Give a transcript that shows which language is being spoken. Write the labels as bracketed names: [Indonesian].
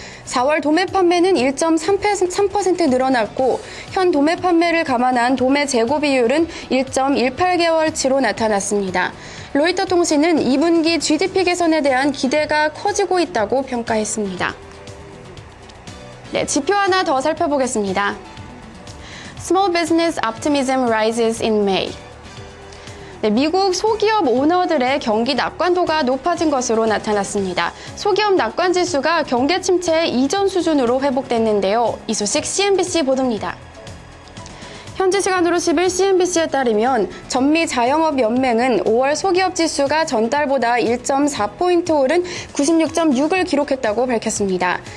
[Korean] 4월 도매 판매는 1.3% 늘어났고 현 도매 판매를 감안한 도매 재고 비율은 1.18개월치로 나타났습니다. 로이터 통신은 2분기 GDP 개선에 대한 기대가 커지고 있다고 평가했습니다. 네, 지표 하나 더 살펴보겠습니다. [English] Small business optimism rises in May. [Korean] 네, 미국 소기업 오너들의 경기 낙관도가 높아진 것으로 나타났습니다. 소기업 낙관 지수가 경기 침체 이전 수준으로 회복됐는데요. 이 소식 CNBC 보도입니다. 현지 시간으로 10일 CNBC에 따르면 전미 자영업연맹은 5월 소기업 지수가 전달보다 1.4포인트 오른 96.6을 기록했다고 밝혔습니다.